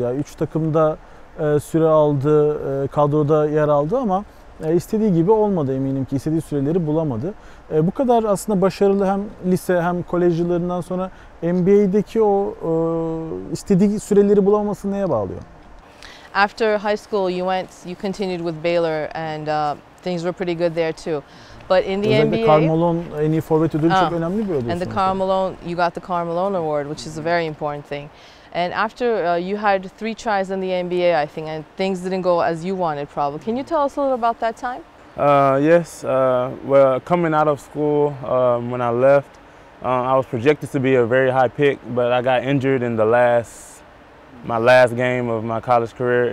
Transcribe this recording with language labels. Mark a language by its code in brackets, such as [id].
[tr] Yani 3 takımda süre aldı, kadroda yer aldı ama istediği gibi olmadı, eminim ki istediği süreleri bulamadı. Bu kadar aslında başarılı hem lise hem kolej yıllarından sonra NBA'deki o istediği süreleri bulamamasını neye bağlıyor? [en] After high school, you continued with Baylor, and things were pretty good there too. But in the [tr] Özellikle [en] NBA, [tr] Karl Malone en iyi forvet ödülü çok önemli bir ödül. [en] and the Karl Malone, you got the Karl Malone Award, which is a very important thing. And after you had 3 tries in the NBA, I think, and things didn't go as you wanted probably. Can you tell us a little about that time? Yes. Well, coming out of school, when I left, I was projected to be a very high pick, but I got injured in my last game of my college career.